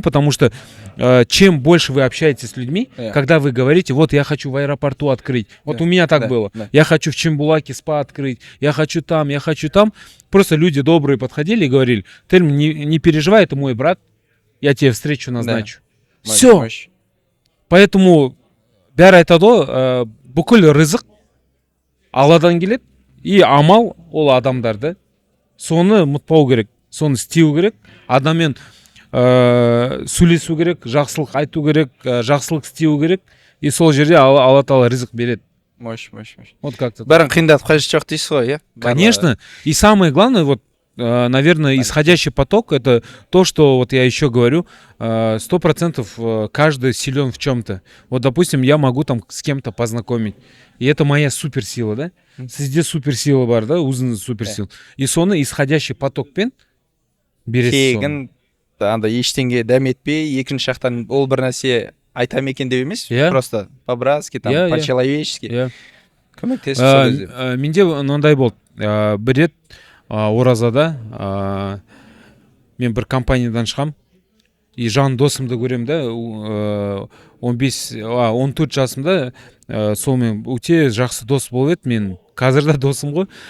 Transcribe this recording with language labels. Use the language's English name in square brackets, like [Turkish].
[Russian] Потому что чем больше вы общаетесь с людьми, когда вы говорите, вот я хочу в аэропорту открыть, вот у меня так было, я хочу в Чембулаке спа открыть, я хочу там, просто люди добрые подходили и говорили, ты не переживай, это мой брат, я тебе встречу назначу. Все. [Kazakh] Поэтому бәрі айтады ғой, бүкіл рызық Алладан келеді, и амал ол адамдарды, соны ұмытпау керек, соны істеу керек, адаммен сөйлесу керек, жақсылық айту керек, жақсылық істеу керек, и сол жерде Алла Тағала рызық береді. [Russian] Мощь. Вот как-то. [Kazakh] Бәрін қиындатып қажет жоқ дейсіз ғой, иә? [Russian] Конечно. И самое главное, вот, наверное, исходящий поток, это то, что вот я еще говорю, 100% каждый силен в чем-то. Вот, допустим, я могу там с кем-то познакомить. И это моя суперсила, да? [Kazakh] Сізде суперсила бар, да? Өзінің суперсила. И соны исходящий потокпен бересіз соны. Анда ештеңе дәметпей, екінші жақтан ол бір нәрсе айтам екен деп емес, [Russian] просто по-братски, там, по-человечески. [Kazakh] Көмектесіп сол кезде. Менде мынандай болды. Бір рет оразада мен бір компаниядан шығам, и жан досымды көрем да, 14 жасымда сонымен өте жақсы дос болып еді, мен қазір да досым ғой.